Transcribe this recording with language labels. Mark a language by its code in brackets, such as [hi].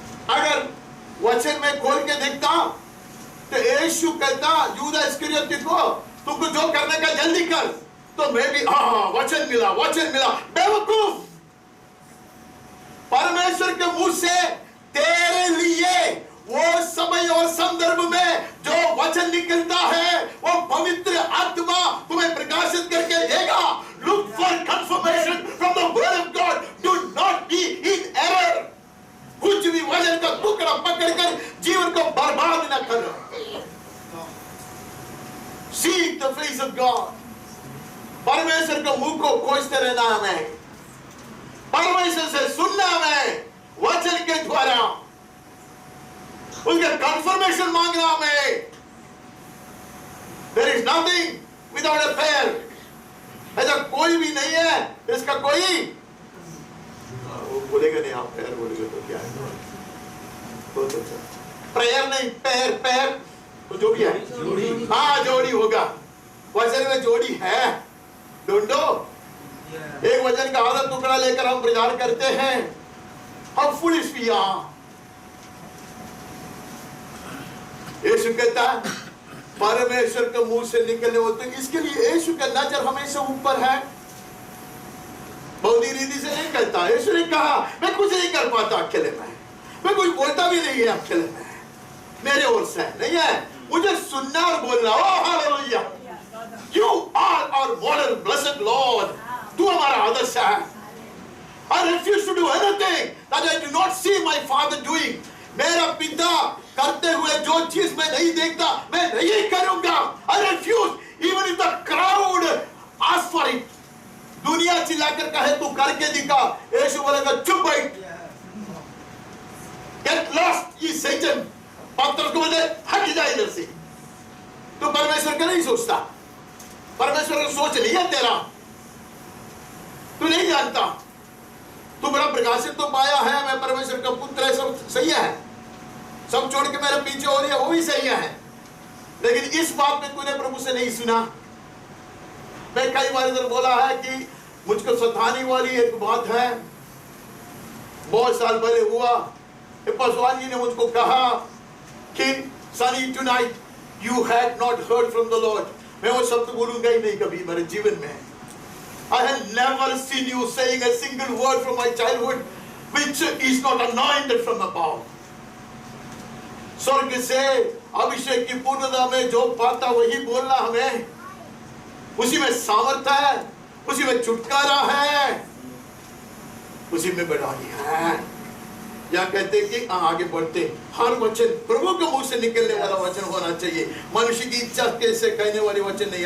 [hi] अगर वचन में खोल के देखता तो यीशु कहता यूदा इस्करियोती को तुमको जो करने का जल्दी कर, तो मैं भी वचन मिला, वचन मिला। बेवकूफ, परमेश्वर के मुंह से तेरे लिए वो समय और संदर्भ में जो वचन निकलता है वो पवित्र आत्मा तुम्हें प्रकाशित करके देगा। [en] Look for confirmation from the word of God. Do not be in error. [hi] कुछ भी वचन का टुकड़ा पकड़कर जीवन को बर्बाद न करो। [en] Seek the face of God. [hi] परमेश्वर के मुंह को खोजते रहना हमें, परमेश्वर से सुनना हमें वचन के द्वारा, उसका कंफर्मेशन मांगना हमें। [en] There is nothing without a prayer. [hi] ऐसा कोई भी नहीं है इसका कोई वो बोलेगा नहीं, आप पैर बोलेगा तो क्या है? बहुत अच्छा, प्रेयर नहीं, पैर पैर तो जो भी है जोड़ी, हाँ जोड़ी होगा। वचन में जोड़ी है, ढूंढो। एक वचन का आधा टुकड़ा लेकर हम प्रचार करते हैं। [en] How foolish we are. [hi] यीशु कहता है परमेश्वर के मुंह से निकलने वाले, तो इसके लिए यीशु का नजर हमेशा ऊपर है, बौद्धिक रीति से नहीं कहता। यीशु ने कहा मैं कुछ नहीं कर पाता अकेले में, मैं कुछ बोलता भी नहीं है अकेले में, मेरे ओर से नहीं है, मुझे सुनना और बोलना। [en] oh hallelujah, you are our model blessed Lord, [hi] तू हमारा आदर्श है। [en] I refuse to do anything that I do not see my father doing. [hi] मेरा पिता करते हुए जो चीज मैं नहीं देखता मैं नहीं करूंगा। [en] I refuse even if the crowd asks for it. [hi] दुनिया चिल्लाकर कहे तू करके दिखा, यीशु बोलेगा चुप बैठ, [en] get lost [hi] ये सैतान। पत्रोस को बोले हट जा इधर से, तू परमेश्वर का नहीं सोचता, परमेश्वर का सोच नहीं है तेरा, तू नहीं जानता, तू बड़ा प्रकाशित तो पाया है, मैं परमेश्वर का पुत्र है, सब सही है, सब छोड़ के मेरे पीछे हो रही है, वो भी सही है, लेकिन इस बात में तूने प्रभु से नहीं सुना। मैं कई बार इधर बोला है कि मुझको सताने वाली एक बात है, बहुत साल पहले हुआ, पासवान जी ने मुझको कहा कि Sunny [en] Tonight you had not heard from the Lord. [hi] मैं वो शब्द बोलूंगा ही नहीं कभी मेरे जीवन में। [en] I have never seen you saying a single word from my childhood which is not anointed from above. [hi] स्वर्ग से अभिषेक की पूर्णता में जो पाता वही बोलना हमें, उसी में सामर्थ्य है, उसी में छुटकारा है, उसी में बढ़ानी है। या कहते कि आगे बढ़ते हर वचन प्रभु के मुंह से निकलने वाला वचन होना चाहिए, मनुष्य की इच्छा कैसे कहने वाले वचन नहीं।